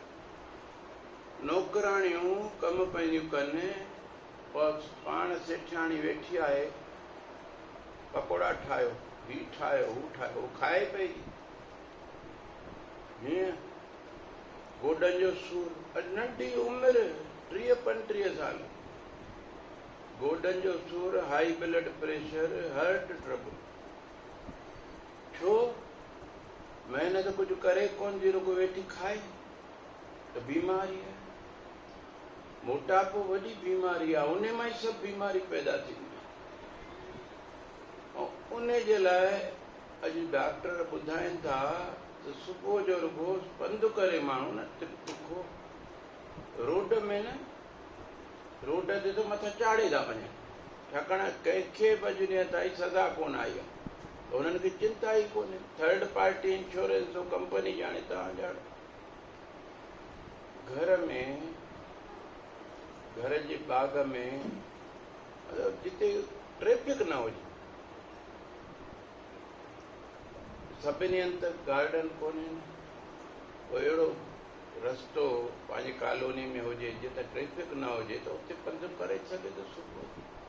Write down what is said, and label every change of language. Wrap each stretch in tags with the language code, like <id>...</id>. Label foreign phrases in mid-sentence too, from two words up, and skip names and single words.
<sd>नौकराणियूं कम पंहिंजियूं कनि, पाण सेठाणी वेठी आहे, पकोड़ा ठाहियो, ही ठाहियो, हू ठाहियो, हू खाए पई। हीअं गोॾनि जो सूर, नंढी उमिरि 30-35 साल, गोॾनि जो सूर,</sd> <en>High blood pressure, heart trouble.</en> <sd>छो? महिनत कुझु करे कोन थी, रुगो वेठी खाए, त बीमारी आहे। मोटापो वॾी बीमारी आहे, उन मां ई सभु बीमारी पैदा थींदी। ऐं उन जे लाइ अॼु डॉक्टर ॿुधाइनि था त सुबुह जो रुगो पंधु करे माण्हू न तिखो रोड में न, रोड ते त मथां चाढ़े था वञनि, छाकाणि कंहिंखे बि अॼु ॾींहं ताईं सज़ा कोन आई आहे, त उन्हनि खे चिंता ई कोन्हे।</sd> <en>third party insurance</en> <sd>जो कंपनी ॼाणे, तव्हां ॼाणो। घर जे बाग में जिते ट्रैफिक न हुजे, सभिनी हंधि त गार्डन कोन्हे, अहिड़ो रस्तो पंहिंजी कॉलोनी में हुजे जिते ट्रैफिक न हुजे, त उते पंधु करे सघे थो सुबुह।</sd>